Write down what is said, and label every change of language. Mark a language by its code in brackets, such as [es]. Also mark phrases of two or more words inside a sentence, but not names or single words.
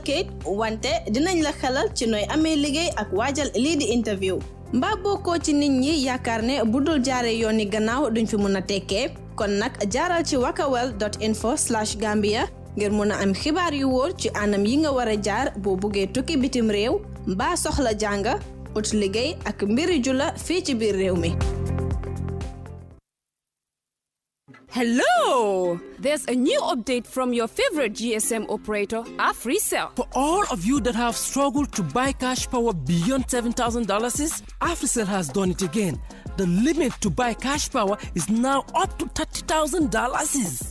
[wo] kayit wante dinañ la xelal ci nooy amee liggéey ak waajal lii di interview mbaa bokkoo ci nit ñi yaakaar ne bu dul jaaree yooni gannaaw duñ fi mun a tekkee kon nag jaaral ci wakawel.info/Gambia ngir mun a am xibaar yu wóor ci anam yi nga war a jaar boo buggee tukki bitim réew mbaa soxla jàng ut liggéey ak mbiri jula fii ci biir réew mi. [en] Hello! There's a new update from your favorite GSM operator, AfriCell. For all of you that have struggled to buy cash power beyond $7,000, AfriCell has done it again. The limit to buy cash power is now up to $30,000.